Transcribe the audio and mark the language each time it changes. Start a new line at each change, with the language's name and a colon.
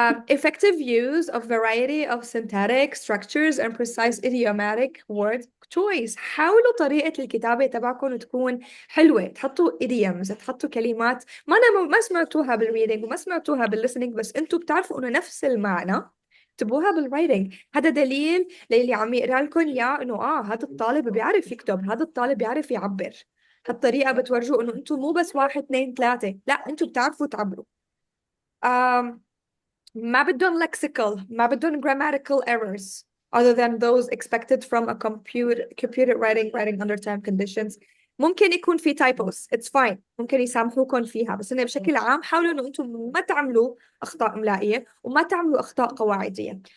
English: Effective use of variety of syntactic structures and precise idiomatic word choice.
Arabic: حاولوا طريقة الكتابة تبعكم تكون حلوة. تحطوا idioms، تحطوا كلمات ما سمعتوها بالreading وما سمعتوها بالlistening بس انتوا بتعرفوا انه نفس المعنى اكتبوها بالرايتنج. هذا دليل للي عم يقرا لكم اياه انه هذا الطالب بيعرف يكتب، هذا الطالب بيعرف يعبر. هالطريقة بتورجوا انه انتوا مو بس 1 2 3 لا انتوا بتعرفوا تعبروا. ما بدهم
English: lexical ما بدهم grammatical errors other than those expected from a computer writing under time conditions.
Arabic: ممكن يكون في typos
English: it's fine
Arabic: ممكن يسامحوكم فيها بس إنه بشكل عام حاولوا إنه أنتم ما تعملوا أخطاء إملائية وما تعملوا أخطاء قواعدية.